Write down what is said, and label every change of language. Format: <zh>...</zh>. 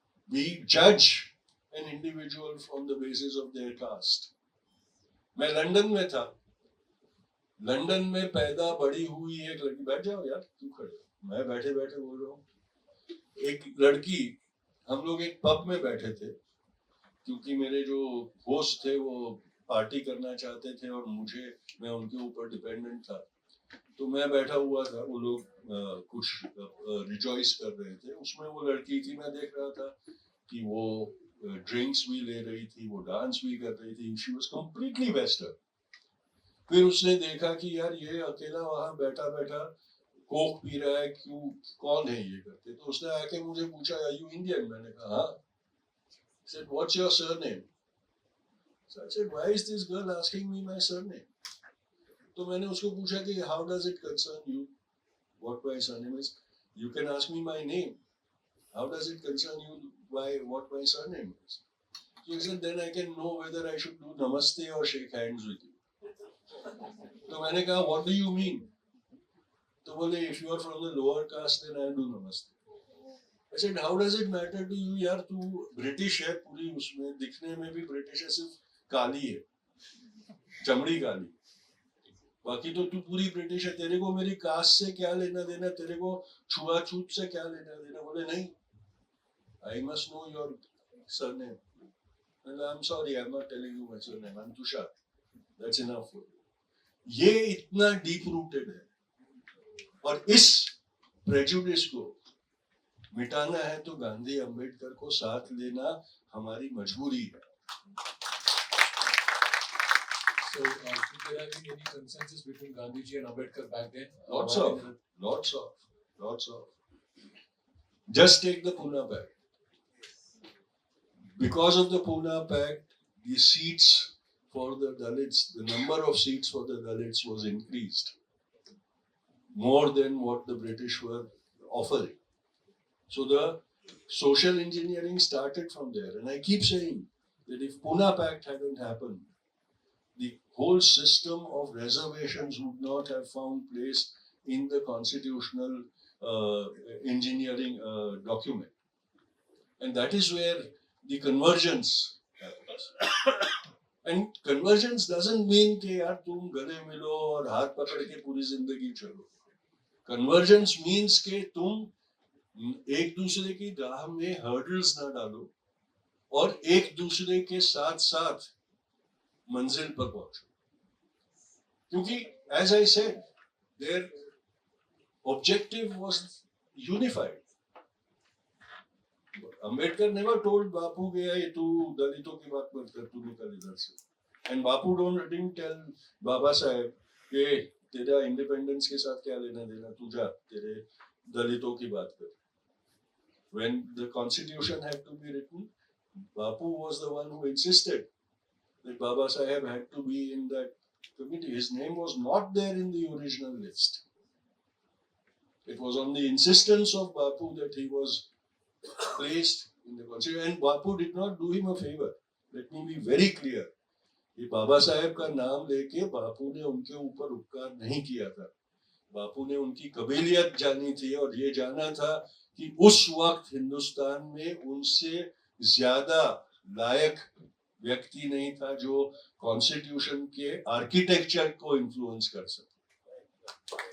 <en>We judge an individual from the basis of their caste.</en> <hi>मैं London में था, London में पैदा बड़ी हुई एक लड़की, बैठ जाओ यार, क्यों खड़े, मैं बैठे बैठे बोल रहा हूँ, एक लड़की, हम लोग एक पब में बैठे थे, क्योंकि मेरे जो होस्ट थे वो पार्टी करना चाहते थे और मैं उनके ऊपर डिपेंडेंट था, तो मैं बैठा हुआ था, वो लोग कुछ रिजॉइस कर रहे थे, उसमें वो लड़की थी, मैं देख रहा था कि वो ड्रिंक्स भी ले रही थी, वो डांस भी कर रही थी,</hi> <en>She was completely western.</en> <hi>फिर उसने देखा कि यार ये अकेला वहां बैठा बैठा कोक पी रहा है, क्यों, कौन है ये करते, तो उसने आके मुझे पूछा,</hi> <en>Are you Indian?</en> <hi>मैंने कहा हाँ.</hi> <en>Said, what's your surname? So I said, why is this girl asking me my surname?</en> <hi>तो मैंने उसको पूछा कि</hi> <en>how does it concern you what my surname is? You can ask me my name. How does it concern you what my surname is? So he said, then I can know whether I should do namaste or shake hands with you.</en> <hi>तो मैंने कहा,</hi> <en>what do you mean?</en> <hi>तो बोले,</hi> <en>if you are from the lower caste, then I'll do namaste. I said, how does it matter to you?</en> <hi>यार तू British है, पूरी उसमें दिखने में भी ब्रिटिश है, सिर्फ काली है, चमड़ी काली, बाकी तो तू पूरी ब्रिटिश है, तेरे को मेरी कास्ट से क्या लेना देना, तेरे को छुआछूत से क्या लेना देना? बोले नहीं,</hi> <en>I must know your surname. And I'm sorry, I'm not telling you my surname. I'm Tushar. That's enough for you.</en> <hi>ये इतना deep rooted है, और इस prejudice को मिटाना है तो गांधी अम्बेडकर को साथ लेना हमारी मजबूरी है.</hi> <en>So, could there have been any consensus between Gandhiji and Ambedkar back then? Lots of. Just take the Pune Pact. Because of the Pune Pact, the seats for the Dalits, the number of seats for the Dalits was increased more than what the British were offering. So the social engineering started from there. And I keep saying that if Pune Pact hadn't happened, the whole system of reservations would not have found place in the constitutional engineering document. And that is where the convergence happens. And convergence doesn't mean</en> <hi>कि यार तुम गले मिलो और हाथ पकड़ के पूरी जिंदगी चलो.</hi> <en>Convergence means</en> <hi>कि तुम एक दूसरे की राह में hurdles ना डालो और एक दूसरे के साथ साथ मंजिल पर पहुंचो. क्योंकि</hi> <en>as I said,</en> <hi>their objective was unified.</hi> <en>Ambedkar never told Bapu</en> <hi>कि ये तू दलितों की बात मत कर, तू निकल इधर से.</hi> <en>And Bapu didn't tell Baba Saheb</en> <hi>कि तेरा इंडिपेंडेंस के साथ क्या लेना देना, तू जा तेरे दलितों की बात कर.</hi> <en>When the constitution had to be written, Bapu was the one who insisted that Baba Saheb had to be in that committee. His name was not there in the original list. It was on the insistence of Bapu that he was placed in the constitution. And Bapu did not do him a favor. Let me be very clear.</en> <hi>ये बाबा साहेब का नाम लेके बापू ने उनके ऊपर उपकार नहीं किया था. बापू ने उनकी कबीलियत जानी थी और ये जाना था कि उस वक्त हिंदुस्तान में उनसे ज्यादा लायक व्यक्ति नहीं था जो कॉन्स्टिट्यूशन के आर्किटेक्चर को इन्फ्लुएंस कर सके.</hi>